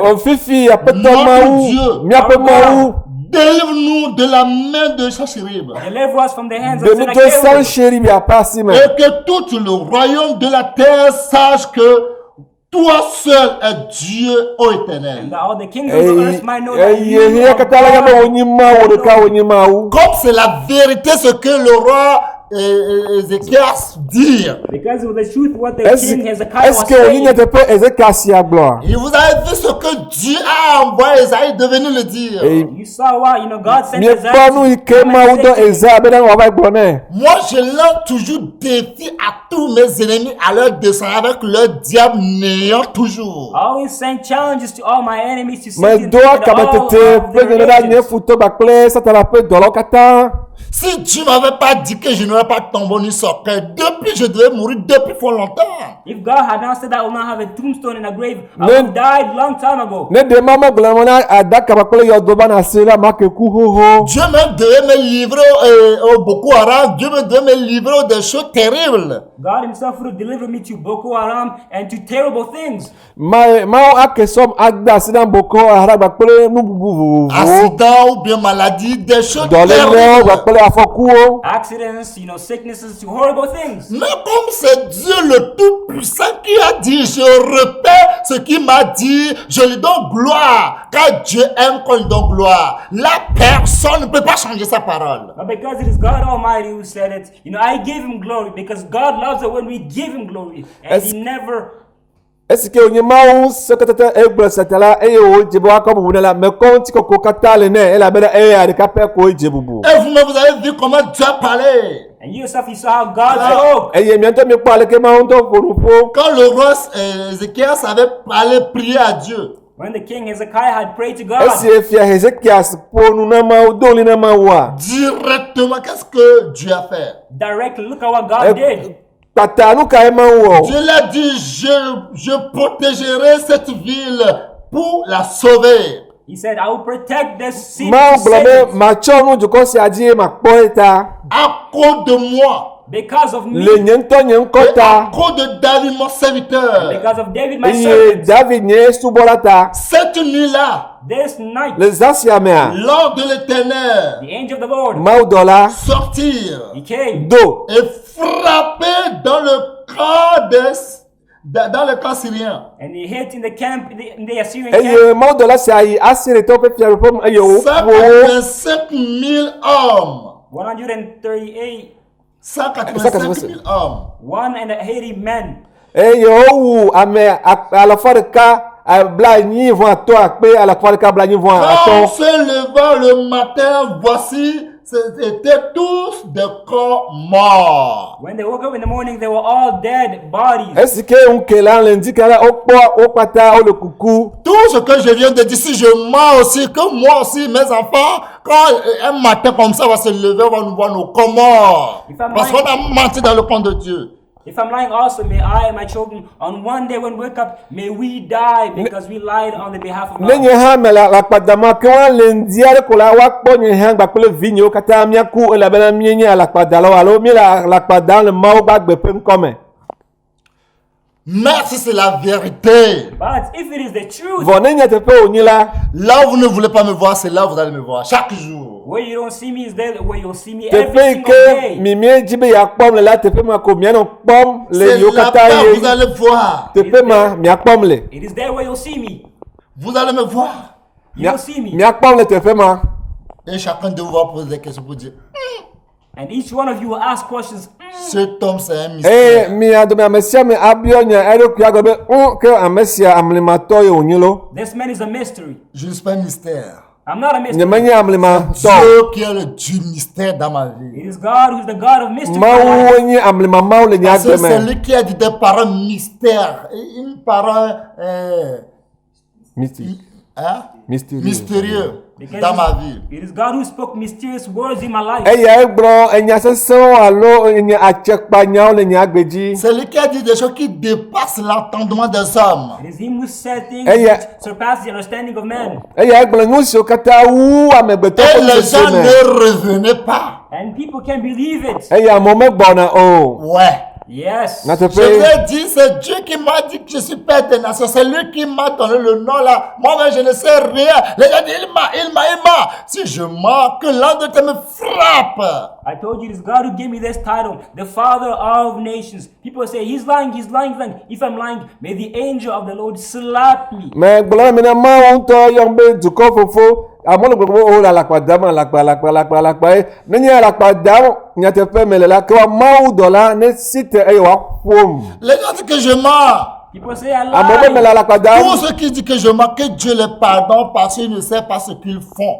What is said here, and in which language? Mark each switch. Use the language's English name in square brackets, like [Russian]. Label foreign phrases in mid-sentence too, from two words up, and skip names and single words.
[Ewe] Fifi apetɔ [French] Notre [Ewe] mawu. [French] Dieu. [Ewe] Miaƒe mawu. [French] délivre-nous de la main de Sennacherib. [English] deliver us from the hands of [Ewe] Demi to [English] Sennacherib. [Ewe] Sennacherib miaƒe asime. [French] Et que tout le royaume de la terre sache que toi seul est Dieu, ô Éternel. [English] And all the kings of the earth might know that you [Ewe] Eye [English] are [Ewe] kata la yame [English] God. [Ewe] wonyi mawu ɖeka wonyi mawu. [French] Comme c'est la vérité ce que le roi Ézéchias dit. [English] Because of the truth, what the [French] Est-ce [English] king Hezekiah was [Ewe] que onyi [English] saying. [Ewe] nye teƒe Ezekia sia gblɔa? [French] Et vous avez vu ce que Dieu a envoyé Esaïe de venir le dire. [English] You saw what, God sent [Ewe] Miekpɔ nu yi ke mawu dɔ Ezea be ne wòava gblɔ nɛ. [French] Moi, je lance toujours défi à tous mes ennemis à leur descendre avec leur diable néant toujours. [English] I always send challenges to all my enemies to see [Ewe] Me do akame tete pe nye ɖa nye futɔ kpakple satana ƒe dɔlawo katã. [French] Si Dieu m'avait pas dit que je n'aurais pas tombé ni sortir, depuis je devais mourir depuis fort longtemps. [English] If God had not said that I will not have a tombstone in a grave, I [Ewe] Ne- [English] would have died long time ago. [Ewe] Ne de ma me gblɔ me na adaka kpakple yɔdo na se la ma ke ku xoxo. [French] Dieu me devait me livrer au Boko Haram. Dieu me devait me livrer des choses terribles. [English] God himself would have delivered me to Boko Haram and to terrible things. [Ewe] Mawo ake sɔm ade asi na Boko Haram kpakple nu bubu vovovowo. [French] Accident ou bien maladie, des choses [Ewe] Dɔléle [French] terribles. [Ewe] kpakple afɔkuwo. [English] Accidents, sicknesses, to horrible things. [French] Mais comme c'est Dieu le Tout-Puissant qui a dit, je répète ce qu'il m'a dit, je lui donne gloire. Car Dieu aime qu'on lui donne gloire. La personne ne peut pas changer sa parole. [English] But because it is God Almighty who said it, I give him glory because God loves it when we give him glory. And he never... [French] Est-ce que [Ewe] onye mawu seketete egblɔ sete la eye wo dze be woakɔ bubu ne la me kɔ ŋuti kɔkɔ katã le nɛ elabena eya ɖeka pɛ ko dze bubu. [French] Et vous-même, vous avez vu comment Dieu a parlé. [English] And you yourself, you saw how God spoke. [Ewe] Eye mia ŋutɔ miekpɔ aleke mawu ŋutɔ ƒo nu ƒo. [French] Quand le roi Ézéchias avait parlé, prié à Dieu. [English] When the king Hezekiah had prayed to God, [Ewe] Esi fia Hezekias ƒo nu na mawu do li na mawua. [French] Directement, qu'est-ce que Dieu a fait? [English] directly, look at what God did. [Ewe] Kpata nu ka ye mawu wɔ. [French] Dieu l'a dit, je protégerai cette ville pour la sauver. [English] He said, I will protect this city. [Ewe] Mawu [English] to [Ewe] gblɔ [English] save [Ewe] be [English] it [Ewe] matsɔ nu dukɔ sia dzi makpɔ ye ta. [French] À cause de moi. [English] because of me, [Ewe] Le nye ŋutɔ nye ŋkɔ [French] Et à [Ewe] ta. [French] cause de David, mon serviteur. [English] because of David, my [Ewe] Eye [English] servant. [Ewe] David nye subɔla ta. [French] Cette nuit-là, [English] This night, [Ewe] Le zã sia mea. [French] l'ange de l'Éternel [English] the angel of the Lord, [Ewe] Mawu dɔ la [French] sortir [English] he came [Ewe] do. [French] et frapper dans le camp syrien. [English] and he hit in the camp, in the Assyrian [Ewe] Eye [English] camp. [Ewe] mawu dɔ la sia yi Asiri tɔwo ƒe fiaɖuƒe me eye wo ƒo wo. [French] 185 000 hommes. 138, 185 000 hommes. [English] 180 men. [Ewe] Eye wowu ame alafa ɖeka bla nyi vɔ atɔ akpe alafa ɖeka bla nyi vɔ [French] Quand [Ewe] atɔ. [French] se levant le matin, voici, c'était tous des corps morts. [English] When they woke up in the morning, they were all dead bodies. [Ewe] Esi ke ŋuke la le ŋdi ka la wokpɔ wo kpata wole kuku. [French] Tout ce que je viens de dire, si je mens aussi, que moi aussi, mes enfants, quand un matin comme ça va se lever, on va nous voir nos corps morts. Parce qu'on a menti dans le compte de Dieu. [English] If I'm lying also, may I and my children, on one day when we wake up, may we die because we lied on the behalf of [Ewe] Ne [English] God. [Ewe] nye hã me la alakpadama ke wa le ŋdi aɖe ko la woakpɔ nye hã gbakple vinyewo katã míaku elabena míenye alakpadalawo alo mí le alakpada le Mawu ƒe agbe ƒe ŋkɔ me. [French] Mais si c'est la vérité, [English] But if it is the truth, [Ewe] vɔ ne nye teƒe wònyi la, [French] là où vous ne voulez pas me voir, c'est là où vous allez me voir chaque jour. [English] where you don't see me is there where you'll see me every [Ewe] teƒe yi [English] single [Ewe] ke [English] day. [Ewe] mi miedzi be yeakpɔm le la, teƒe ma ko mianɔ kpɔm le [French] C'est [Ewe] yiwo [French] là-bas [Ewe] katã [French] où vous [Ewe] ye. [French] allez voir. [Ewe] Teƒe ma miakpɔm le. [English] It is there where you'll see me. [French] Vous allez me voir. [English] You'll see me. [Ewe] Miakpɔm le teƒe ma. [French] Et chacun de vous va poser des questions pour dire, [English] And each one of you will ask questions. [French] cet homme c'est un [Ewe] Eye [French] mystère. [Ewe] mia dome ame sia ame abiɔ nya eɖokui agbe be ke ame sia amlimatɔ ye wònyi lo. [English] This man is a mystery. [French] Je ne suis pas un mystère. [English] I'm not a mystery. [Ewe] Nyemenye amlimatɔ. [French] Dieu qui est le Dieu mystère dans ma vie. [English] It is God who's the God of mystery. [Ewe] Mawu nye amlimamawo le nya [French] Parce que [Ewe] agbe [French] c'est [Ewe] me. [French] lui qui a dit des paroles mystères. Une parole mystérieux [English] Because [French] dans ma vie. [English] it is God who spoke mysterious words in my life. [Ewe] Eya egblɔ enya sesẽwo alo nye atsekpanyawo le nye agbe dzi. [French] C'est lui qui a dit des choses qui dépassent l'entendement des hommes. [English] It is Him who said things Hey, yeah. which surpass the understanding of man. [Ewe] Eya egblɔ nu siwo katã wu amegbetɔ [French] Et [Ewe] ƒe [French] les [Ewe] sese [French] gens [Ewe] me. [French] ne revenaient pas. [English] And people can't believe it. [Ewe] Eya amewo megbɔna o. [French] Ouais. [English] Yes. [Ewe] Na [French] Je vous [Ewe] teƒe [French] ai dit, c'est Dieu qui m'a dit que je suis père des nations. C'est lui qui m'a donné le nom là. Moi-même, je ne sais rien. Les gens disent, il m'a. Si je mens, que l'un de tes me frappe. [English] I told you it is God who gave me this title, the Father of Nations. People say he's lying. If I'm lying, may the angel of the Lord slap me. [Ewe] me gblɔ mina Mawu ŋutɔ yɔm be dukɔ fofo. Amewo le gbɔgblɔ be o le alakpa dam alakpa ye. Nenye alakpa dam nyateƒe me le la ke wa Mawu dɔ la ne si te eye wòaƒom. [French] Les gens disent que je mens. [English] People say I [Ewe] Amewo be me le [English] lie. [Ewe] alakpa dam. [French] Tous ceux qui disent que je mens, que Dieu les pardonne parce qu'ils ne savent pas ce qu'ils font.